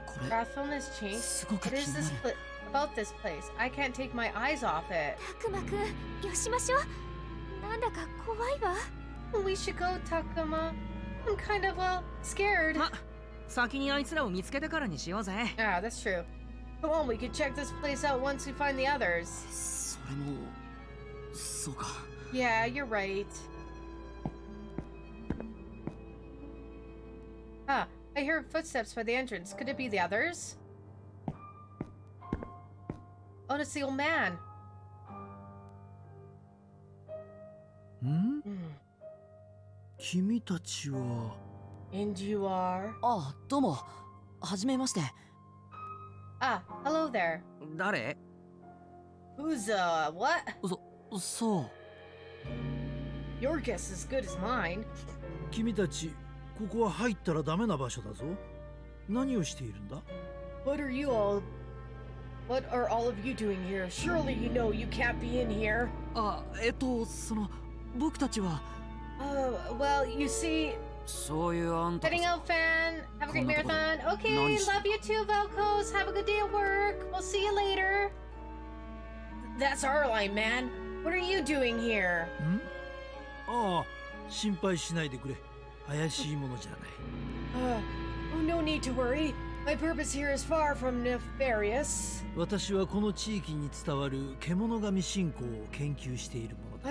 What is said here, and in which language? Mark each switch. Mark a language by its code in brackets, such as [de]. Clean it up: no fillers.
[en] Rathfulness has changed. What is this about this place? I can't take my eyes off it. [ja] たくまくん、よしましょう。なんだか怖いわ。 [en] We should go, Takuma. I'm kind of, scared. [ja] ま、先にあいつらを見つけてからにしようぜ。 [en] Ah, that's true. Come on, we could check this place out once we find the others. [ja] それもそうか。 [en] Yeah, you're right. Ah, I hear footsteps by the entrance. Could it be the others? Oh, it's the old man. [ja] ん？君たちは [en] And you are? [ja] あ、どうも。はじめまして。 [en] Ah, hello there. [ja] 誰？ [en] Who's, what? [ja] そう。 [en] Your guess is as good as mine. [ja] 君たち、ここは入ったらダメな場所だぞ。何をしているんだ？ [en] What are all of you doing here? Surely you know you can't be in here. [ja] あ、僕たちは。 [en] Well, you see... [ja] そういうあんた [en] Heading out, fan. Have a great marathon. Okay, love you too, Velcos. Have a good day at work. We'll see you later. That's our line, man. What are you doing here? ん？ [ja] ああ、心配しないでくれ。怪しいものじゃない。 [en] Oh, no need to worry. My purpose here is far from nefarious. [ja] 私はこの地域に伝わる獣神信仰を研究しているものだ。